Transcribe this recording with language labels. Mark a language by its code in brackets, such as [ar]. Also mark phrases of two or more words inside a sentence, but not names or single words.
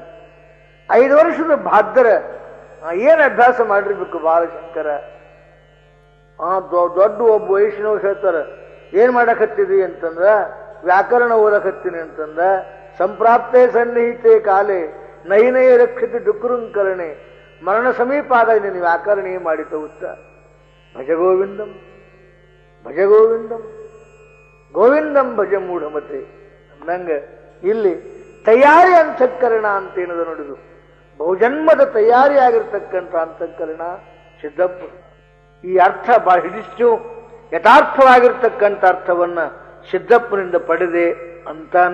[kn] 5 ವರ್ಷದ ಭಾದ್ರ ಏನ್ ಅಭ್ಯಾಸ ಮಾಡಿರ್ಬೇಕು ಬಾಲಶಂಕರ. ದೊಡ್ಡ ಒಬ್ಬ ವಯಸ್ಸಿನವ್ರು ಹೇಳ್ತಾರ, ಏನ್ ಮಾಡಕತ್ತಿದಿ ಅಂತಂದ್ರ ವ್ಯಾಕರಣ ಓದಕತ್ತೀನಿ ಅಂತಂದ. [sa] ಸಂಪ್ರಾಪ್ತೆ ಸನ್ನಿಹಿತೆ ಕಾಲೇ ನೈನೈ ರಕ್ಷತಿ ಡುಕ್ರುಂಕರಣೆ, [kn] ಮರಣ ಸಮೀಪ ಆದಾಗ ನೀನು ವ್ಯಾಕರಣ ಮಾಡಿತ ಉತ್ತ. [sa] ಭಜ ಗೋವಿಂದಂ ಭಜ ಗೋವಿಂದಂ ಗೋವಿಂದಂ ಭಜ ಮೂಢಮತೆ [kn] ಅಂದಂಗ ಇಲ್ಲಿ ತಯಾರಿ ಅಂತಃಕರಣ ಅಂತೇನದ ನೋಡಿದು. ಬಹುಜನ್ಮದ ತಯಾರಿಯಾಗಿರ್ತಕ್ಕಂಥ ಅಂತಃಕರಣ ಸಿದ್ದಪ್ಪ. ಈ ಅರ್ಥ ಬಹಳ ಹಿಡಿಷ್ಟು ಯಥಾರ್ಥವಾಗಿರ್ತಕ್ಕಂಥ ಅರ್ಥವನ್ನ ಸಿದ್ದಪ್ಪನಿಂದ ಪಡೆದೆ ಅಂತಾನ.